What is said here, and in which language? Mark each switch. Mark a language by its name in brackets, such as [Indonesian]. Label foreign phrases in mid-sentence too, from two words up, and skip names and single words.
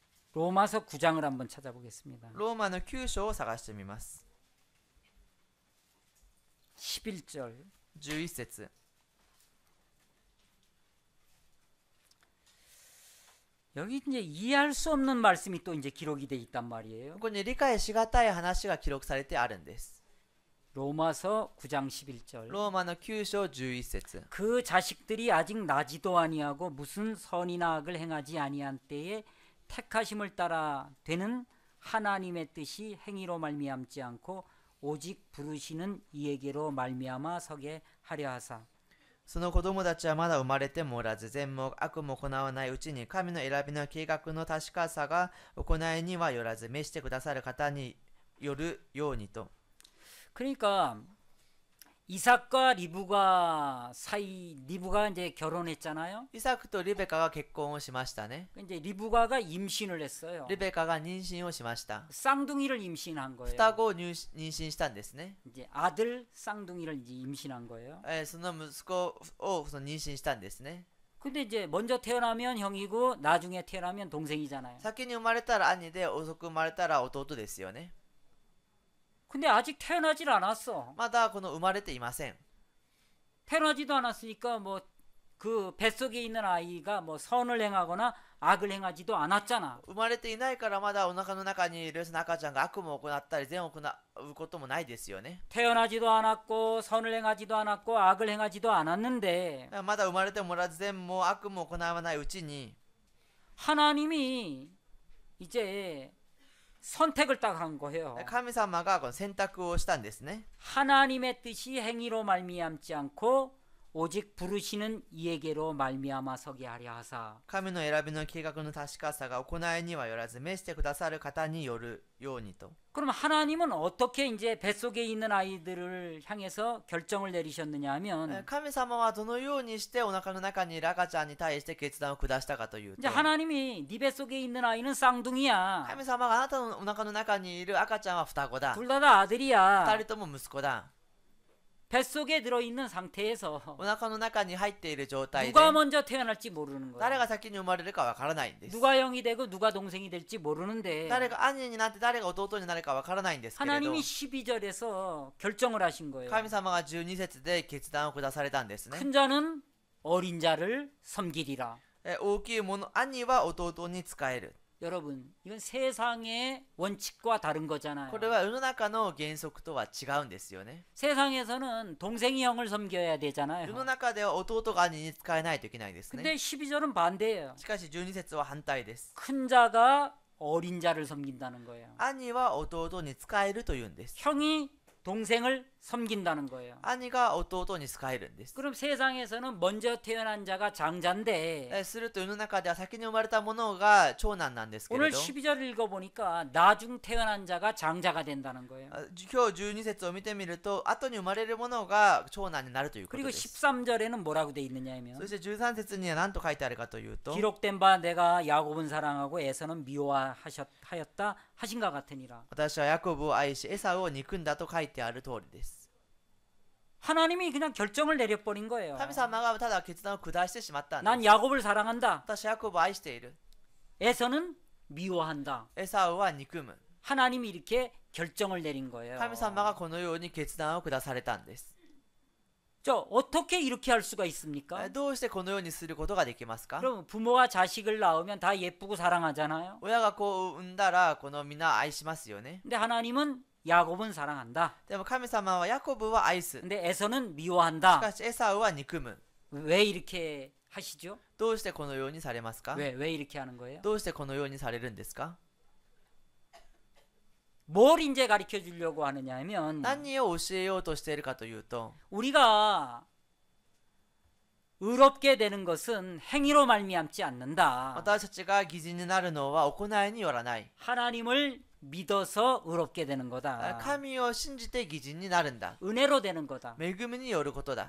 [Korean] 로마서 9장을 한번 찾아보겠습니다. [Japanese] ローマの9章を探してみます。 [Korean] 11절 [Japanese] 11節 [Korean] 여기 이제 이해할 수 없는 말씀이 또 이제 기록이 돼 있단 말이에요. [Japanese] ここに理解しがたい話が記録されてあるんです。 [Korean] 로마서 9장 11절 [Japanese] ローマの9章11節 [Korean] 그 자식들이 아직 나지도 아니하고 무슨 선이나 악을 행하지 아니한 때에 택하심을 따라 되는 하나님의 뜻이 행위로 말미암지 않고 오직 부르시는 이에게로 말미암아 서게 하려 하사 [Japanese] その子供たちはまだ生まれてもおらず、善も悪も行わないうちに神の選びの計画の確かさが行いにはよらず、召してくださる方によるようにと。 [Korean] 그러니까 이삭과 리브가 리브가 이제 결혼했잖아요. [Japanese] イサクとリベカが結婚をしましたね。 [Korean] 이제 리브가가 임신을 했어요. [Japanese] リベカが妊娠をしました。 [Korean] 쌍둥이를 임신한 거예요. [Japanese] 双子を妊娠したんですね。 [Korean] 이제 아들 쌍둥이를 이제 임신한 거예요. [Japanese] その息子を妊娠したんですね。 [Korean] 근데 이제 먼저 태어나면 형이고 나중에 태어나면 동생이잖아요. [Japanese] 先に生まれたら兄で、遅く生まれたら弟ですよね。 [Korean] 근데 아직 태어나질 않았어. [Japanese] まだこの生まれていません。 [Korean] 태어나지도 않았으니까 뭐 그 뱃속에 있는 아이가 뭐 선을 행하거나 악을 행하지도 않았잖아. [Japanese] 生まれていないからまだお腹の中にいるその赤ちゃんが悪も行ったり善を行うこともないですよね。 [Korean] 태어나지도 않았고 선을 행하지도 않았고 악을 행하지도 않았는데 [Japanese] まだ生まれてもらず善も悪も行わないうちに [Korean] 하나님이 이제 선택을 딱 한 거예요. [Japanese] 神様がこの選択をしたんですね。 [Korean] 하나님의 뜻이 행위로 말미암지 않고 오직 부르시는 이에게로 말미암아 서게 하려 하사 [Japanese] 神の選びの計画の確かさが行いにはよらず、召してくださる方によるようにと。 [Korean] 그럼 하나님은 어떻게 이제 뱃속에 있는 아이들을 향해서 결정을 내리셨느냐 하면 [Japanese] 神様はどのようにしてお腹の中にいる赤ちゃんに対して決断を下したかというと、 [Korean] 이제 하나님이 네 뱃속에 있는 아이는 쌍둥이야. [Japanese] 神様があなたのお腹の中にいる赤ちゃんは双子だ。 [Korean] 둘 다 아들이야. [Japanese] 二人とも息子だ。 [Korean] 뱃속에 들어있는 상태에서 [Japanese] お腹の中に入っている状態で [Korean] 누가 먼저 태어날지 모르는 [Japanese] 誰 [Korean] 거야. [Japanese] が先に生まれるかわからないんです。 [Korean] 누가 형이 되고 누가 동생이 될지 모르는데 [Japanese] 誰が兄になって誰が弟になるかわからないんですけれど、 [Korean] 하나님이 12절에서 결정을 하신 거예요. [Japanese] 神様が12節で決断を下されたんですね。 [Korean] 큰 자는 어린 자를 섬기리라. [Japanese] 大きいもの、兄は弟に仕える。 [Korean] 여러분, 이건 세상의 원칙과 다른 거잖아요. [Japanese] これは世の中の原則とは違うんですよね。 [Korean] 세상에서는 동생이 형을 섬겨야 [Japanese] 世の [Korean] 되잖아요. [Japanese] 中では弟が兄に仕えないといけないですね。 [Korean] 근데 12절은 반대예요. [Japanese] しかし12節は反対です。 [Korean] 큰 자가 어린 자를 섬긴다는 거예요. [Japanese] 兄は弟に仕えるというんです。 [Korean] 형이 동생을 섬긴다는 거예요. [Japanese] 兄が弟に仕えるんです。 [Korean] 그럼 세상에서는 먼저 태어난 자가 장자인데 [Japanese] すると世の中では先に生まれたものが長男なんですけ [Korean] 오늘 [Japanese] れど、 [Korean] 12절 읽어보니까 나중 태어난 자가 장자가 된다는 거예요. [Japanese] 今日12節を見てみると、後に生まれるものが長男になるということ [Korean] 그리고 [Japanese] です。 [Korean] 13절에는 뭐라고 돼 있느냐 [Japanese] そ [Korean] 하면 [Japanese] して13節には何と書いてあるかというと、 [Korean] 기록된 바 내가 야곱은 사랑하고 에서는 미워하였다 하신 것 같으니라. [Japanese] 私はヤコブを愛しエサウを憎んだと書いてある通りです。 [Korean] 하나님이 그냥 결정을 내려버린 거예요. [Japanese] 神様がただ決断を下してしまったんで [Korean] 난 [Japanese] す。 [Korean] 야곱을 사랑한다. [Japanese] 私はヤコブを愛している。 [Korean] 에서는 미워한다. [Japanese] エサウは憎む。 [Korean] 하나님이 이렇게 결정을 내린 거예요. [Japanese] 神様がこのように決断を下されたんです。 [Korean] 저 어떻게 이렇게 할 수가 있습니까? [Japanese] どうしてこのようにすることができますか？ [Korean] 그럼 부모가 자식을 낳으면 다 예쁘고 사랑하잖아요. [Japanese] 親が子を産んだらこの皆愛しますよね。 [Korean] 근데 하나님은 야곱은 사랑한다. [Japanese] でも神様はヤコブは愛す。 [Korean] 근데 에서는 [Japanese] し [Korean] 미워한다. [Japanese] かしエサウは憎む。 [Korean] 왜 이렇게 하시죠? [Japanese] どうしてこのようにされますか？ [Korean] 왜 이렇게 하는 거예요? [Japanese] どうしてこのようにされるんですか？ [Korean] 뭘 이제 가르쳐 주려고 하느냐 하면 [Japanese] 何を教えようとしているかというと、 [Korean] 우리가 의롭게 되는 것은 행위로 말미암지 않는다. [Japanese] 私たちが義人になるのは行いによらない。 [Korean] 하나님을 믿어서 의롭게 되는 거다. [Japanese] 神を信じて義人になるんだ。 [Korean] 은혜로 되는 거다. [Japanese] 恵みによることだ。